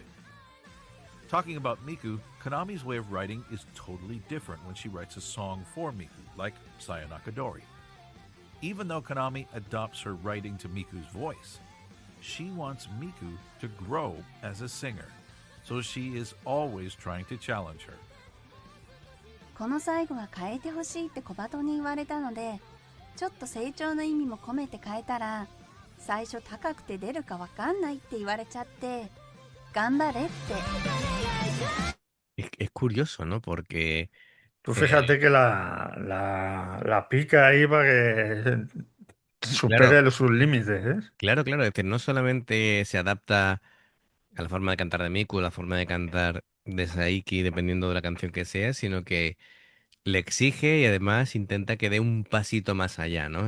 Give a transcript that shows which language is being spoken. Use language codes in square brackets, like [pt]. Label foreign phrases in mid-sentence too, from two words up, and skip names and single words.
[en] Talking about Miku, Konami's way of writing is totally different when she writes a song for Miku, like Sayanakadori. Even though Konami adopts her writing to Miku's voice, she wants Miku to grow as a singer, so she is always trying to challenge her. [ja] この最後は変えてほしいって小鳩に言われたので、ちょっと成長の意味も込めて変えたら、最初高くて出るかわかんないって言われちゃって、頑張れって。 [es] Es curioso, ¿no? Porque Tú fíjate que la pica ahí para que supere Claro. sus límites, ¿eh? Claro, es decir, no solamente se adapta a la forma de cantar de Miku, la forma de cantar de Saiki, dependiendo de la canción que sea, sino que le exige y además intenta que dé un pasito más allá, ¿no?